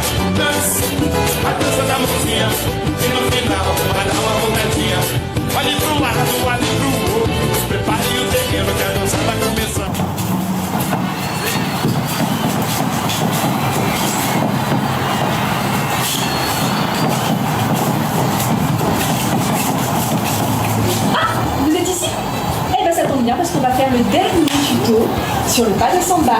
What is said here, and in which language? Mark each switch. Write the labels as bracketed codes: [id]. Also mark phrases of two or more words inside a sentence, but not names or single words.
[pt] Dança, a dança da mãozinha, e no final vai dar uma bocadinha. Olhe pro lado, olhe pro outro, prepare o terreno que a dança vai começar. [fr] Vous êtes ici? Eh ben ça tombe bien parce qu'on va faire le dernier tuto sur le pas de samba.